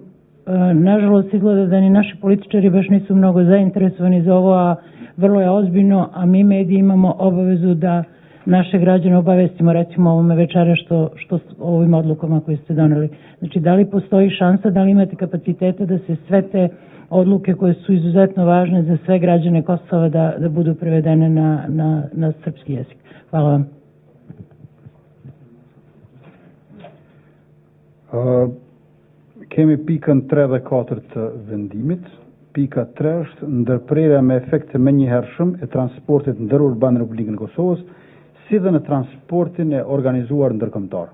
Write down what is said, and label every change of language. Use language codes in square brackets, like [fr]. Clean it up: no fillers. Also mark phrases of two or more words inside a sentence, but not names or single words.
[sr] Nažalost, izgleda da ni naši političari baš nisu mnogo zainteresovani za ovo, a vrlo je ozbiljno, a mi mediji imamo obavezu da naše građane obavestimo, recimo ovome večera što ovim odlukama koje ste doneli. Znači, da li postoji šansa, da li imate kapaciteta da se sve te odluke koje su izuzetno važne za sve građane Kosova da budu prevedene na srpski jezik? Hvala vam. [sq] Kemi pikën 3 dhe 4 të vendimit. Pika 3 është ndërprerja me efekt të menjëhershëm e transportit ndërurban në Republikën e Kosovës, si dhe në transportin e organizuar ndërkombëtar.